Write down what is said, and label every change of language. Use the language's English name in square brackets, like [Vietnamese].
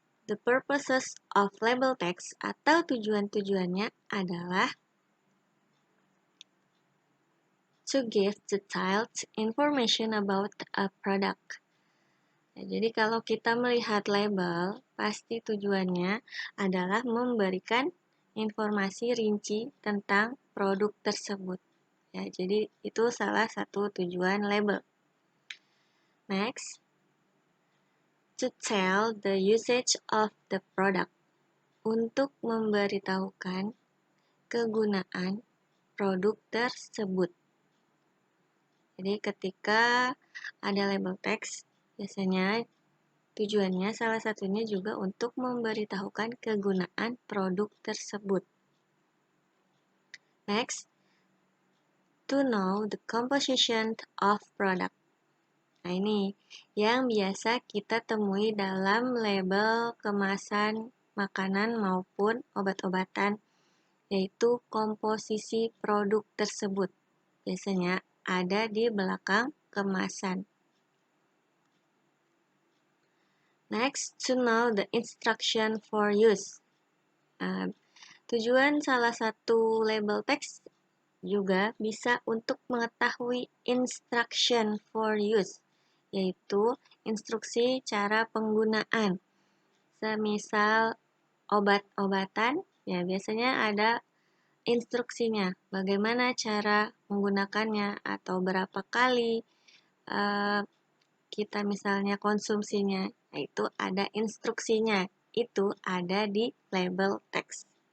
[English] The purposes of label text [Indonesian] atau tujuan-tujuannya adalah [English] to give detailed information about a product. [Indonesian] Nah, jadi kalau kita melihat label, pasti tujuannya adalah memberikan informasi rinci tentang produk tersebut. Ya, jadi itu salah satu tujuan label. [English] Next, to tell the usage of the product. [Indonesian] Untuk memberitahukan kegunaan produk tersebut. Jadi ketika ada label text, biasanya tujuannya salah satunya juga untuk memberitahukan kegunaan produk tersebut. [English] Next, to know the composition of product. [Indonesian] Nah ini yang biasa kita temui dalam label kemasan makanan maupun obat-obatan, yaitu komposisi produk tersebut. Biasanya ada di belakang kemasan. [English] Next, to know the instruction for use. [Indonesian] Tujuan salah satu label text juga bisa untuk mengetahui [English] instruction for use, [Indonesian] yaitu instruksi cara penggunaan. Semisal obat-obatan, ya biasanya ada instruksinya, bagaimana cara menggunakannya atau berapa kali kita misalnya konsumsinya, nah itu ada instruksinya, itu ada di label text.